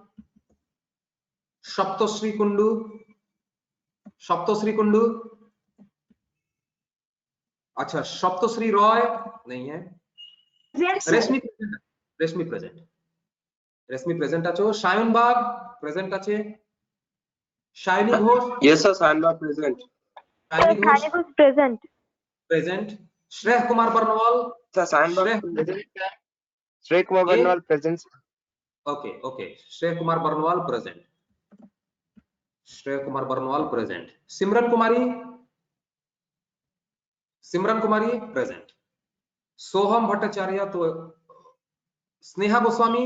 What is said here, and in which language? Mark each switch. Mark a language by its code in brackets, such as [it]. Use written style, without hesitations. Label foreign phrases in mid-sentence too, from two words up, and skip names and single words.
[hi] सप्तश्री कुंडू। अच्छा, सप्तश्री रॉय नहीं है। [bn] রেশমী প্রেজেন্ট আছো। শায়ন বাগ প্রেজেন্ট আছে। শাইনী ঘোষ [en] Yes, sir. Sandbag present. Present. Shrey Kumar Barnwal Sir, Sandbag present. Shrey Kumar [hi] ये [en] Barnwal present. OK Shrey Kumar Barnwal present. Simran Kumari present. [hi] सोहम भट्टाचार्य तो स्नेहा गोस्वामी